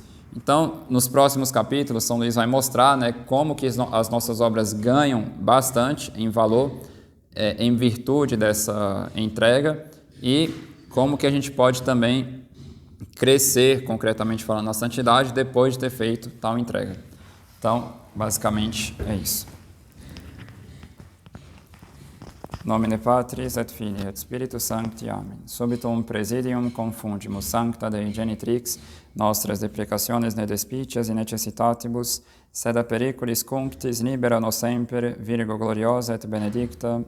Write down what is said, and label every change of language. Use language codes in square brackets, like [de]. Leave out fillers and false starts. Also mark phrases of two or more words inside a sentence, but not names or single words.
[pt] Então, nos próximos capítulos, São Luís vai mostrar, né, como que as nossas obras ganham bastante em valor, em virtude dessa entrega, e como que a gente pode também crescer, concretamente falando, na santidade depois de ter feito tal entrega. Então, basicamente, é isso. [la] Nomine Patris et Filii et Spiritus Sancti. Amen. Subitum presidium confundimus sancta Dei genitrix, nostras deprecationes ne despicias in necessitatibus, sed a periculis cunctis libera nos semper, Virgo gloriosa et benedicta.